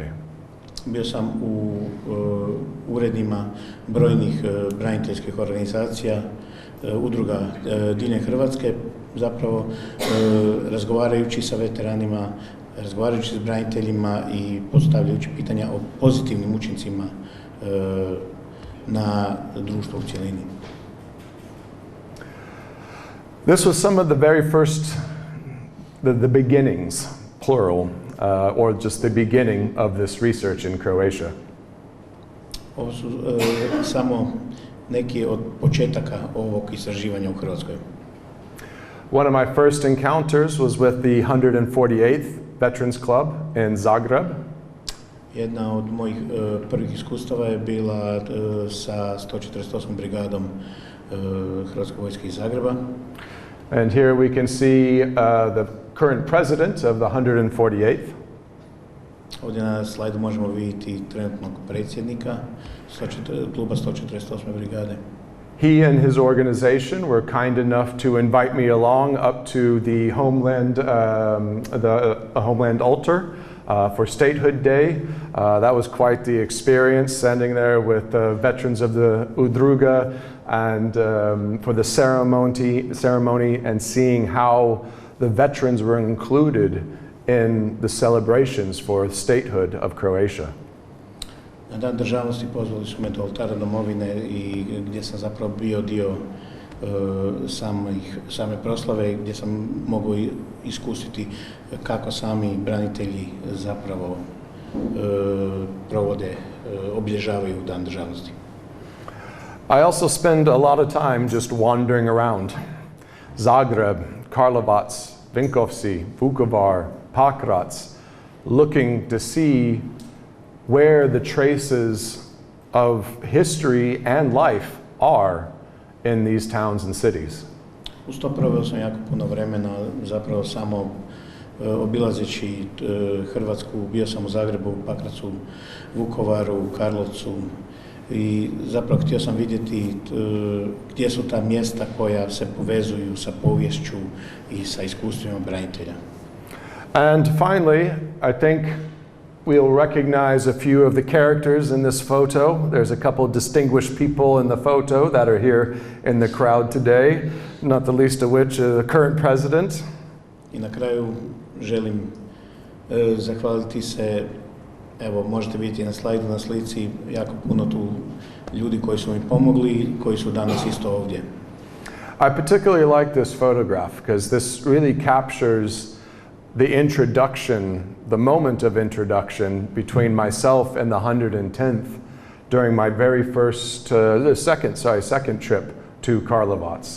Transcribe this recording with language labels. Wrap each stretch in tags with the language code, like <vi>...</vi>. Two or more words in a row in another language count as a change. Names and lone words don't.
<hr>Bio sam u uredima brojnih braniteljskih organizacija, udruga diljem Hrvatske, zapravo razgovarajući sa veteranima, razgovarajući s braniteljima i postavljajući pitanja o pozitivnim učincima na društvo u cjelini.</hr> <en>This was some of the very first, the beginnings, plural, or just the beginning of this research in Croatia.</en> <hr>Ovo su samo neki od početaka ovog istraživanja u Hrvatskoj.</hr> <en>One of my first encounters was with the 148th Veterans Club in Zagreb.</en> <hr>Jedna od mojih prvih iskustava je bila sa 148. brigadom Hrvatske vojske iz Zagreba.</hr> <en>And here we can see the current president of the 148th.</en> <hr>Ovdje na slajdu možemo vidjeti trenutnog predsjednika kluba 148. brigade.</hr> <en>He and his organization were kind enough to invite me along up to the homeland altar for Statehood Day. That was quite the experience, standing there with veterans of the Udruga and for the ceremony and seeing how the veterans were included in the celebrations for statehood of Croatia.</en> <hr>Na dan državnosti pozvali su me do oltara domovine i gdje sam zapravo bio dio same proslave, gdje sam mogao iskusiti kako sami branitelji zapravo provode, obilježavaju dan državnosti.</hr> <en>I also spend a lot of time just wandering around Zagreb, Karlovac, Vinkovci, Vukovar, Pakrac, looking to see where the traces of history and life are in these towns and cities.</en> <hr>Uz to proveo sam jako puno vremena, zapravo samo obilazeći Hrvatsku. Bio sam u Zagrebu, Pakracu, Vukovaru, Karlovcu i zapravo htio sam vidjeti gdje su ta mjesta koja se povezuju sa poviješću i sa iskustvima branitelja.</hr> <en>And finally, I think we'll recognize a few of the characters in this photo. There's a couple of distinguished people in the photo that are here in the crowd today, not the least of which the current president.</en> <hr>I na kraju želim zahvaliti se, evo možete vidjeti na slajdu, na slici, jako puno tu ljudi koji su mi pomogli, koji su danas isto ovdje.</hr> <en>I particularly like this photograph because this really captures the introduction, the moment of introduction between myself and the 110th during my very first, second trip to Karlovac.</en>